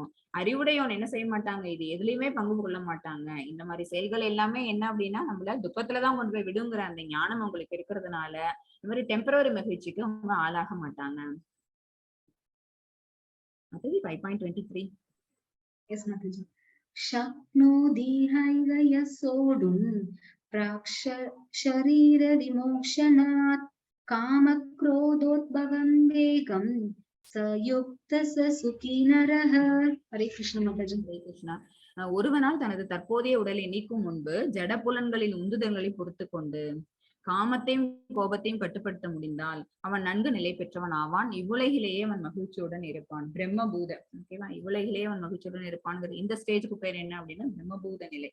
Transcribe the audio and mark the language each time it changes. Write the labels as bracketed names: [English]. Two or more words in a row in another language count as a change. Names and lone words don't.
[Tamil] அறிவுடையோன் என்ன செய்ய மாட்டாங்க, இது எதுலயுமே பங்கு கொள்ள மாட்டாங்க. இந்த மாதிரி செயல்கள் எல்லாமே என்ன அப்படின்னா நம்மள துக்கத்துலதான் கொண்டு போய் விடுங்கிற அந்த ஞானம் அவங்களுக்கு இருக்கிறதுனால இந்த மாதிரி டெம்பரரி மகிழ்ச்சிக்கு அவங்க ஆளாக மாட்டாங்க. அது 5.23. எஸ் மாதாஜி. [Sanskrit] शक्नोति हैव यः सोढुम् प्राक्शरीर विमोक्षणात् कामक्रोधोद्भवं वेगं स युक्त स सुखी नरः. [Hindi] हरे कृष्ण माताजी. [Tamil] ஹரே கிருஷ்ணா. ஒருவனால் தனது தற்போதைய உடலை நீக்கும் முன்பு ஜட புலன்களின் உந்துதல்களை பொறுத்து கொண்டு காமத்தையும் கோபத்தையும் கட்டுப்படுத்த முடிந்தால் அவன் நன்கு நிலை பெற்றவன் ஆவான். இவ்வுலகிலேயே அவன் மகிழ்ச்சியுடன் இருப்பான். பிரம்மபூத, ஓகேவா, இவ்வுலகிலேயே அவன் மகிழ்ச்சியுடன் இருப்பான்ங்கிறது இந்த ஸ்டேஜுக்கு பேர் என்ன அப்படின்னா பிரம்மபூத நிலை.